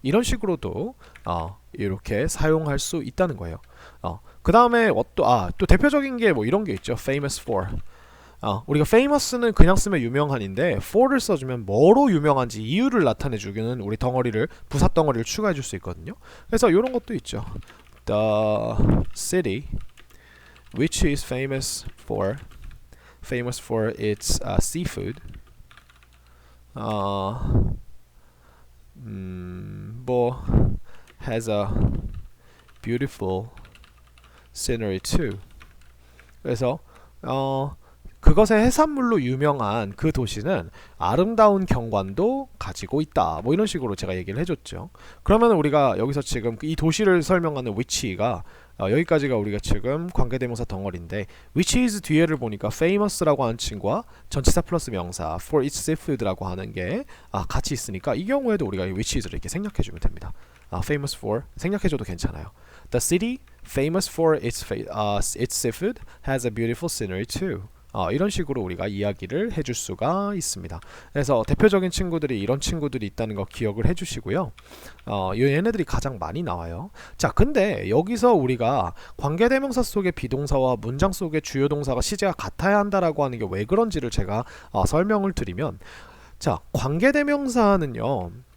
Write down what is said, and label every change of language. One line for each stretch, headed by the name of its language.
Korean: 이런 식으로도 이렇게 사용할 수 있다는 거예요. 그 다음에 또 대표적인 게 뭐 이런 게 있죠.
English: famous for.
Korean: 우리가 famous는 그냥 쓰면 유명한인데 for를 써주면 뭐로 유명한지 이유를 나타내주기는 우리 덩어리를 부사 덩어리를 추가해 줄 수 있거든요. 그래서 이런 것도 있죠.
English: the city which is famous for its seafood. 뭐 has a beautiful scenery too.
Korean: 그래서 그것의 해산물로 유명한 그 도시는 아름다운 경관도 가지고 있다. 뭐 이런 식으로 제가 얘기를 해줬죠. 그러면 우리가 여기서 지금 이 도시를 설명하는 which가 여기까지가 우리가 지금 관계대명사 덩어리인데 which is 뒤에를 보니까 famous라고 하는 친구와 전치사 플러스 명사 for its seafood라고 하는 게 같이 있으니까 이 경우에도 우리가 which is를 이렇게 생략해주면 됩니다. famous for 생략해줘도 괜찮아요.
English: The city famous for its seafood has a beautiful scenery too.
Korean: 이런 식으로 우리가 이야기를 해줄 수가 있습니다. 그래서 대표적인 친구들이 이런 친구들이 있다는 거 기억을 해주시고요. 얘네들이 가장 많이 나와요. 자, 근데 여기서 우리가 관계대명사 속의 비동사와 문장 속의 주요 동사가 시제가 같아야 한다라고 하는 게 왜 그런지를 제가 설명을 드리면, 자, 관계대명사는요.